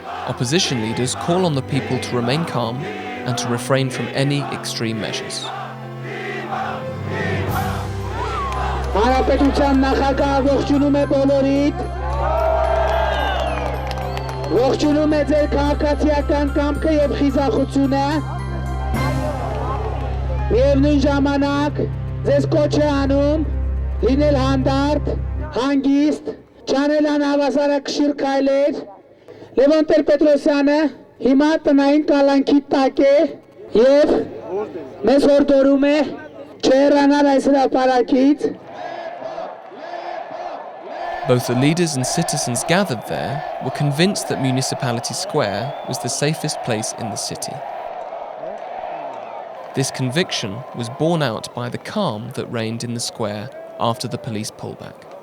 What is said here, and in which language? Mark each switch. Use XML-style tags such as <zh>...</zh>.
<en>Opposition leaders call on the people to remain calm and to refrain from any extreme measures.</en> <hy>Հանրապետության նախագահ ողջունում է բոլորիդ։ Ողջունում է ձեր քաղաքացիական կամքը եւ խիզախությունը։ Միևնույն ժամանակ ձեզ կոչ է անում լինել հանդարտ, հանգիստ, չանել անհավասարակշիռ քայլեր։ Levon Ter-Petrosyանը հիմա տնային կալանքի տակ է եւ մեզ հորդորում է չհեռանալ այս հրապարակից։</hy> <en>Both the leaders and citizens gathered there were convinced that Municipality Square was the safest place in the city. This conviction was borne out by the calm that reigned in the square after the police pullback.</en>